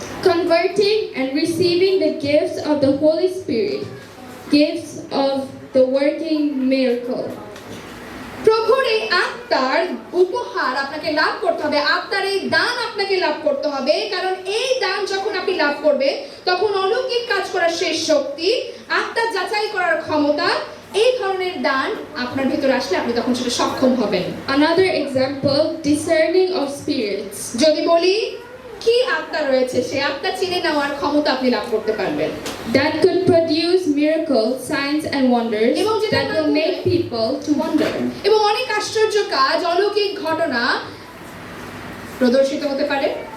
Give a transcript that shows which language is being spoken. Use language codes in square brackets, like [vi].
[en] Converting and receiving the gifts of the Holy Spirit, gifts of the working miracle. [bn] প্রভুর এই আত্মার উপহার আপনাকে লাভ করতে হবে, আত্মার এই দান আপনাকে লাভ করতে হবে, কারণ এই দান যখন আপনি লাভ করবে তখন অলৌকিক কাজ করার শেষ শক্তি, আত্মা যাচাই করার ক্ষমতা, এই ধরনের দান আপনার ভিতরে আসলে আপনি তখন সেটা সক্ষম হবেন। [en] Another example, discerning of spirits. [bn] যদি বলি কি আত্মা রয়েছে, সেই আত্মা চিনে নেওয়ার ক্ষমতা আপনি লাভ করতে পারবেন। [en] That could produce miracles, signs and wonders [bn] এবং যেটা [en] that will make people to wonder. [bn] এবং অনেক আশ্চর্য কাজ, অলৌকিক ঘটনা প্রদর্শিত হতে পারে।